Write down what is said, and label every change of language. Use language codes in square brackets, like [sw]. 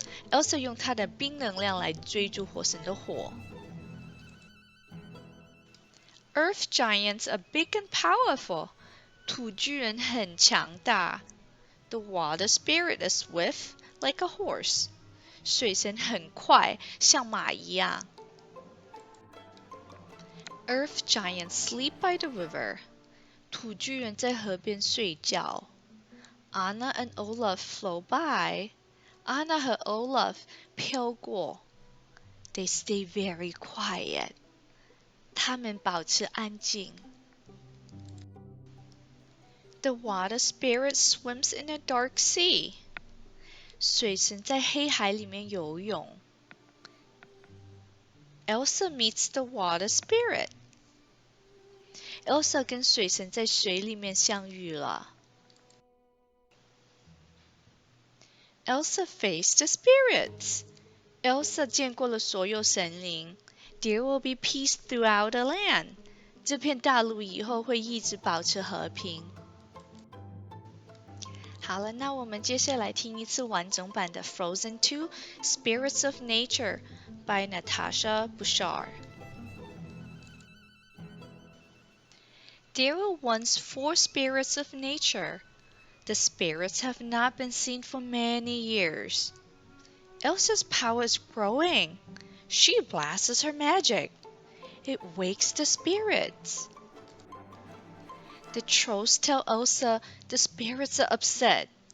[zh] Elsa 用她的冰能量来追逐火神的火。 [en] Earth giants are big and powerful. [zh] 土巨人很强大。 [en] The water spirit is swift like a horse. [zh] 水神很快，像马一样。 [en] Earth giants sleep by the river. [zh] 土巨人在河边睡觉。 [en] Anna and Olaf flow by. [zh] Anna 和 Olaf 飘过。 [en] They stay very quiet. [zh] 他们保持安静。 [en] The water spirit swims in a dark sea. [zh] 水神在黑海里面游泳。 [en] Elsa meets the water spirit. [zh] Elsa 跟水神在水里面相遇了。 [en] Elsa faced the spirits. [zh] Elsa 见过了所有神灵。 [en] There will be peace throughout the land. [zh] 这片大陆以后会一直保持和平。好了，那我们接下来听一次完整版的 Frozen 2 Spirits of Nature by Natasha Bouchard. [en] There were once 4 spirits of nature. The spirits have not been seen for many years. Elsa's power is growing. She blasts her magic. It wakes the spirits. The trolls tell Elsa the spirits are upset.